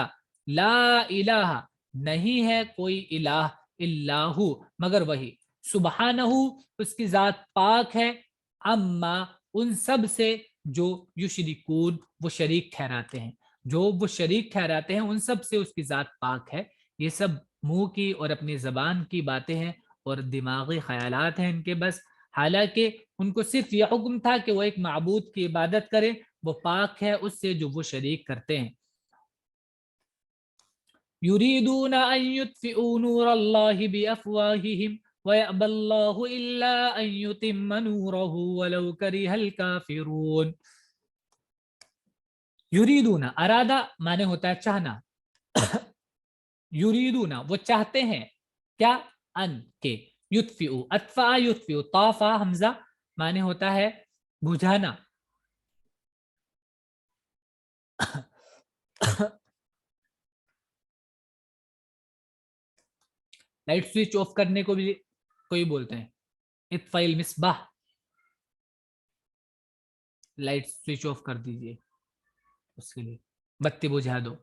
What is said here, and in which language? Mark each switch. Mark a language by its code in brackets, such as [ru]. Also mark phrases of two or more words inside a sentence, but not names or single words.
[ar] لا إله, [ur] نہیں ہے کوئی الٰہ، الا ہو، مگر وہی، سبحانہ، اس کی ذات پاک ہے، عمّا، ان سب سے، جو یشرکون، وہ شریک ٹھہراتے ہیں، جو وہ شریک ٹھہراتے ہیں ان سب سے اس کی ذات پاک ہے. یہ سب منہ کی اور اپنی زبان کی باتیں ہیں اور دماغی خیالات ہیں ان کے بس. حالانکہ ان کو صرف یہ حکم تھا کہ وہ ایک معبود کی عبادت کریں، وہ پاک ہے اس سے جو وہ شریک کرتے ہیں. [ar] يريدون أن يطفئوا نور الله بأفواههم ويأبى الله إلا أن يتم نوره ولو كره الكافرون. [ur] یریدون، أراد معنی ہوتا ہے چاہنا، یریدون، وہ چاہتے ہیں، کیا, أن کے، یطفئ, [ar] أطفأ يطفئ, [ur] طفأ ہمزہ معنی ہوتا ہے بجھانا. [en] light switch off [ur] کرنے کو بھی کوئی بولتے ہیں, [ar] أطفئ المصباح, [en] light switch off [ur] کر دیجیے، اس کے لیے بتی بجھا دو.